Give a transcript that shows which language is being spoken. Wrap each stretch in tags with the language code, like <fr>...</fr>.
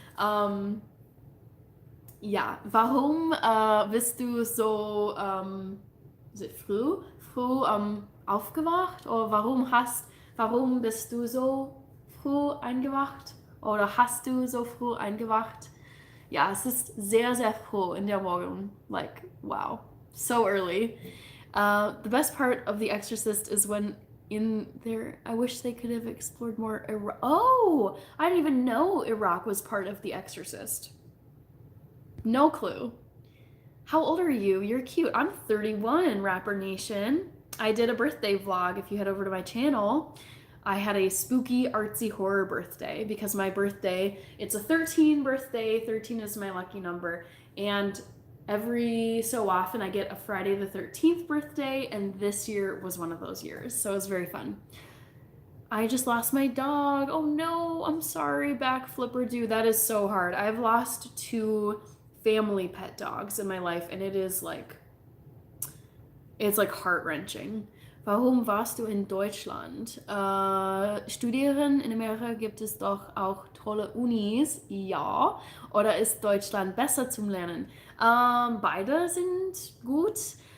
<de>Ja, warum bist du so is it früh aufgewacht? Oder warum bist du so früh eingewacht? Oder hast du so früh eingewacht? Ja, es ist sehr, sehr früh in der Morgen.</de> <en>Like, wow, so early. The best part of The Exorcist is when in there, I wish they could have explored more Iraq. Oh, I didn't even know Iraq was part of The Exorcist. No clue. How old are you? You're cute. I'm 31, Rapper Nation. I did a birthday vlog if you head over to my channel. I had a spooky, artsy horror birthday because my birthday, it's a 13 birthday. 13 is my lucky number. And every so often I get a Friday the 13th birthday, and this year was one of those years. So it was very fun. I just lost my dog. Oh no, I'm sorry, back flipper dude. That is so hard. I've lost 2 family pet dogs in my life, and it's like heart-wrenching.</en> <de>Warum warst du in Deutschland? Studieren in Amerika gibt es doch auch tolle Unis, ja. Oder ist Deutschland besser zum Lernen? Beide sind gut.</de>